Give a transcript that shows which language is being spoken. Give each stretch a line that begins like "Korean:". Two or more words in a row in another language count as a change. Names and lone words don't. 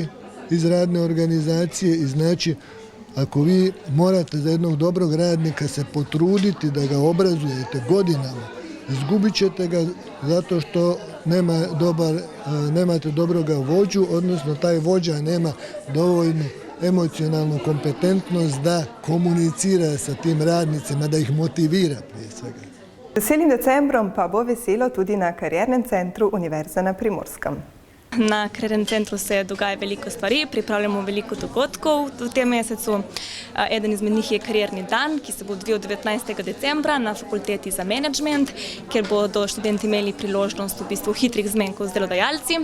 Croatian: iz radne organizacije i znači ako vi morate za jednog dobrog radnika se potruditi da ga obrazujete godinama, izgubit ćete ga zato što nemate dobroga vođu, odnosno taj vođa nema dovoljnu emocionalnu kompetentnost da komunicira sa tim radnicima, da ih motivira prije svega.
Slovenian: Veselim decembrom pa bo veselo tudi na Kariernem centru Univerze na Primorskem. Na Kariernem centru se dogaja veliko stvari, pripravljamo veliko dogodkov v tem mesecu. Eden izmed njih je karierni dan, ki se bo odvijal 19. decembra na Fakulteti za menedžment, kjer bodo študenti imeli priložnost v bistvu hitrih zmenkov z delodajalci.